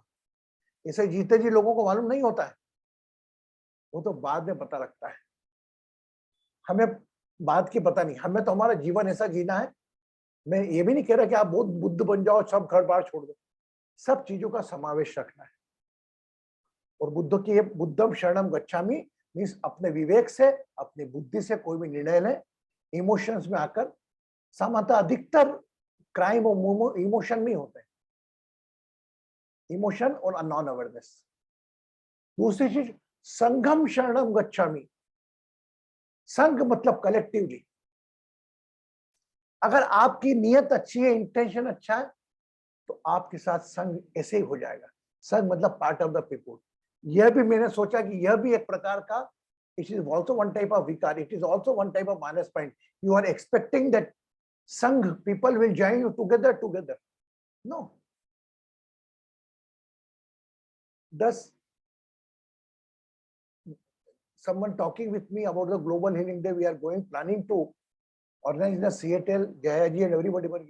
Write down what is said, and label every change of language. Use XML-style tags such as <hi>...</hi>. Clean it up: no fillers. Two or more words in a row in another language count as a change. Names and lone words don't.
<hi>इसे जीते जी लोगों को मालूम नहीं होता है, वो तो बाद में पता लगता है। हमें बात की पता नहीं, हमें तो हमारा जीवन ऐसा जीना है। मैं ये भी नहीं कह रहा कि आप बहुत बुद्ध बन जाओ, सब घर बार छोड़ दो, सब चीजों का समावेश रखना है। और बुद्ध की ये</hi> <pi>बुद्धम शरणम गच्छामि</pi> <hi>मीन्स अपने विवेक से, अपनी बुद्धि से कोई भी निर्णय लें, इमोशंस में आकर। सामान्यतः अधिकतर क्राइम और इमोशन में होते हैं, इमोशन और</hi> <en>non awareness.</en> <hi>दूसरी चीज</hi> <pi>संघम शरणम गच्छामि।</pi> <hi>संघ मतलब कलेक्टिवली। अगर आपकी नियत अच्छी है, इंटेंशन अच्छा है, तो आपके साथ संघ ऐसे ही हो जाएगा। संघ मतलब</hi> <en>part of the people.</en> <hi>यह भी मैंने सोचा कि यह भी एक प्रकार का,</hi> <en>it is also one type of विकार, it is also one type of minus point. you are expecting that Sangh people will join you together. नो, thus someone talking with me about the global healing day we are planning to organize in the Seattle, Jayaji and everybody working.</en>